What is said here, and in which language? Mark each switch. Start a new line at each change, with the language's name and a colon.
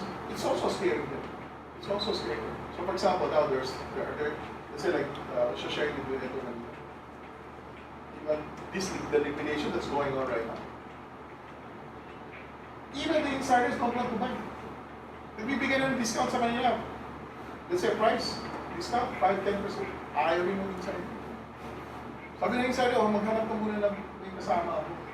English: It's also scary. It's also scary. So for example, now let's say like, let's just share it with you. Even the liquidation that's going on right now. Even the insiders don't want to buy.
Filipino: Nagbibigyan ng discount sa kanila.
English: Let's say price, discount, 5-10%.
Filipino: Ayaw rin ng insider. Sabi ng insider, maghanap ka muna ng may kasama ako.